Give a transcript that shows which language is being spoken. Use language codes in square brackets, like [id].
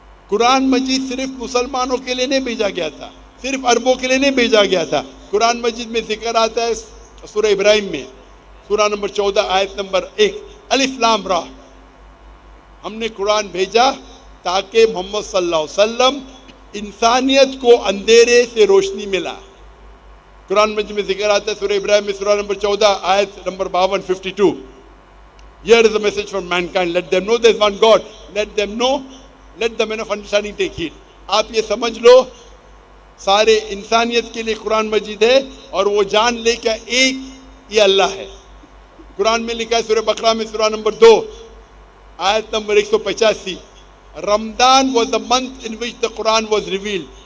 [ur] قرآن مجید صرف مسلمانوں کے لیے نہیں بھیجا گیا تھا، صرف عربوں کے لیے نہیں بھیجا گیا تھا. قرآن مجید میں ذکر آتا ہے سورہ ابراہیم میں سورہ نمبر 14 آیت نمبر 1، الف لام را، ہم نے قرآن بھیجا تاکہ محمد صلی اللہ علیہ وسلم انسانیت کو اندھیرے سے روشنی ملا. قرآن مجید میں ذکر آتا ہے سورہ ابراہیم میں سورہ نمبر 14 آیت number 52 52، [en] Here is a message for mankind, let them know there is one God, let the men of understanding take heed. [ur] آپ یہ سمجھ لو سارے انسانیت کے لیے قرآن مجید ہے، اور وہ جان لے کہ ایک یہ اللہ ہے. قرآن میں لکھا ہے سورہ بقرہ میں سورہ نمبر 2 آیت number 185، Ramzan [en] was the month in which the Quran was revealed.